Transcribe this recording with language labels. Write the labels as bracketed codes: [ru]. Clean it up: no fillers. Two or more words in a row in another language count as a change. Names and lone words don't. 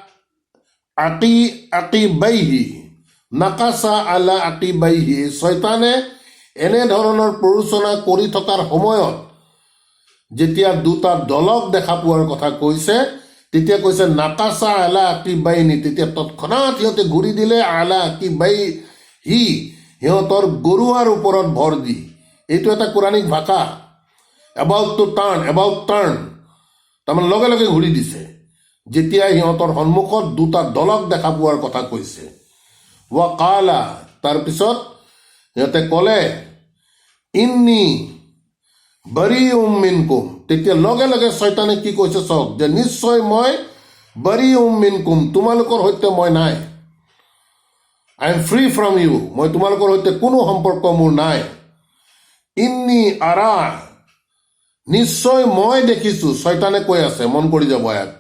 [as] আকিবাইহি শয়তানে এনেধৰণৰ প্ৰৰোচনা কৰি থকাৰ সময়ত যেতিয়া দুটা দলক দেখা পোৱাৰ কথা কৈছে তেতিয়া কৈছে [ar] نكص على عقبيه [as] তেতিয়া তৎক্ষণাৎ সিহঁতে ঘূৰি দিলে [ar] على عقبيه [as] সিহঁতৰ গৰুৱাৰ ওপৰত ভৰ দি। এইটো এটা কোৰানিক ভাষা [en] about turn [as] তাৰমানে লগে লগে ঘূৰি দিছে যেতিয়া সিহঁতৰ সন্মুখত দুটা দলক দেখা পোৱাৰ কথা কৈছে। [ar] وقال, [as] তাৰপিছত সিহঁতে ক'লে [ar] إني بريء منكم, [as] তেতিয়া লগে লগে শয়তানে কি কৈছে চাওক, যে নিশ্চয় মই [ar] بريء منكم, [as] তোমালোকৰ সৈতে মই নাই। [en] I am free from you, [as] মই তোমালোকৰ সৈতে কোনো সম্পৰ্ক মোৰ নাই। [ar] إني أرى, [as] নিশ্চয় মই দেখিছো, শয়তানে কৈ আছে, মন কৰি যাব আয়াতটো।